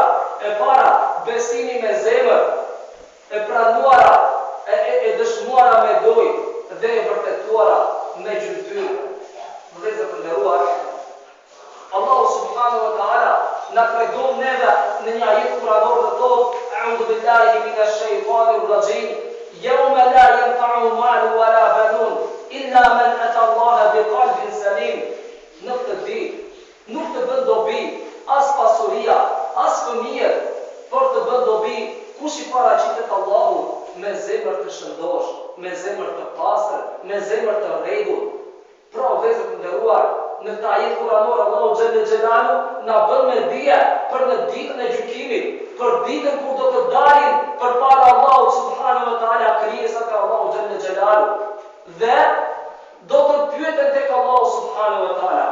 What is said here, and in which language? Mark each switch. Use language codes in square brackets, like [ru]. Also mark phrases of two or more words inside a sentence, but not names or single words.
[sq] E para, besimi me zemër, e pranuara, e dëshmuara me gojë dhe e vërtetuara me gjymtyrë. Vëllezër të nderuar, [ar] الله سبحانه وتعالى [sq] na tregon neve në një ajet kuranor dhe thotë: [ar] "أعوذ بالله من الشيطان الرجيم. يوم لا ينفع مال ولا بنون إلا من أتى الله بقلب سليم." [sq] Në këtë ditë nuk të bën dobi as pasuria, as fëmijët, por të bën dobi kush i paraqitet Allahut me zemër të shëndosh, me zemër të pastër, me zemër të rregullt. Pra, vëllezër të nderuar, në këtë ajet kuranor Allahu [ar] جل جلاله [sq] na bën me dije për në ditën e gjykimit, për ditën kur do të dalin përpara Allahut [ar] سبحانه وتعالى [sq] krijesat e Allahu [ar] جل جلاله, [sq] dhe do të pyeten tek Allahu [ar] سبحانه وتعالى.